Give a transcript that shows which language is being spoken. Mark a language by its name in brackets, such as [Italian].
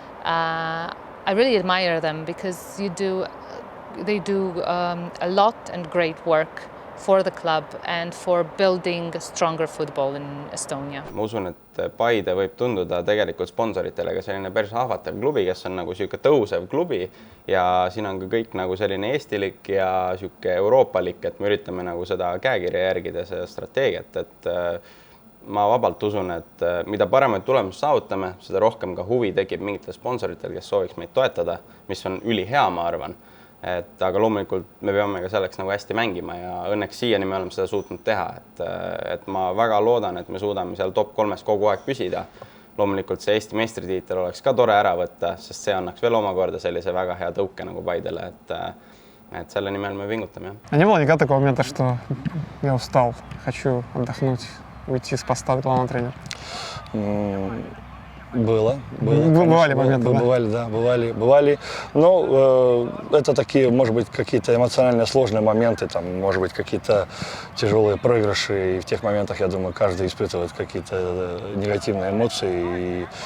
[English] I really admire them because they do a lot and great work for the club and for building stronger football in Estonia. [Estonian] Ma usun, et Paide võib tunduda tegelikult sponsoritele ka selline päris ahvatav klubi, kes on nagu siuke tõusev klubi ja siin on ka kõik nagu selline eestilik ja siuke euroopalik, et me üritame nagu seda käekirja järgida, seda strateegiat, et ma vabalt usun, et mida paremaid tulemusi saavutame, seda rohkem ka huvi tekib mingitel sponsoritel, kes sooviks meid toetada, mis on ülihea, ma arvan. Aga loomulikult me peame ka selleks nagu hästi mängima ja õnneks siiani me oleme seda suutnud teha. Et ma väga loodan, et me suudame seal top 3 kogu aeg püsida. Loomulikult see Eesti meistritiitel oleks ka tore ära võtta, sest see annaks veel omakorda sellise väga hea tõuke nagu Paidele, et selle nimel me pingutame. [Russian] А не было никогда такого момента, что я устал, хочу отдохнуть, выйти с поста главного тренера? Бывали моменты, бывали. Но это такие, может быть, какие-то эмоционально сложные моменты, там, может быть, какие-то тяжелые проигрыши. И в тех моментах, я думаю, каждый испытывает какие-то негативные эмоции.